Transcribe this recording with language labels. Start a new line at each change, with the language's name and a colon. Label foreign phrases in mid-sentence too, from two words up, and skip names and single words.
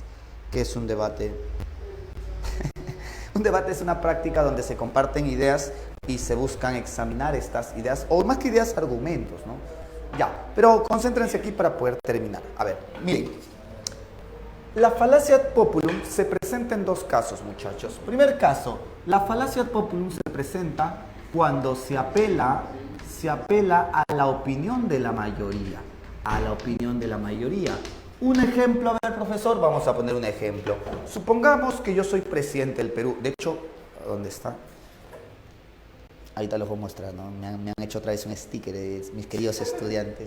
Spanish: ¿Qué es un debate? Un debate es una práctica donde se comparten ideas y se buscan examinar estas ideas, o más que ideas, argumentos, ¿no? Ya, pero concéntrense aquí para poder terminar. A ver, miren. La falacia
Latin: ad populum
Spanish: se presenta en 2 casos, muchachos. Primer caso, la falacia
Latin: ad populum
Spanish: se presenta cuando se apela a la opinión de la mayoría. A la opinión de la mayoría. Un ejemplo, a ver, profesor, vamos a poner un ejemplo. Supongamos que yo soy presidente del Perú. De hecho, ¿dónde está? Ahí te los voy a mostrar, ¿no? Me han hecho otra vez un sticker de mis queridos estudiantes.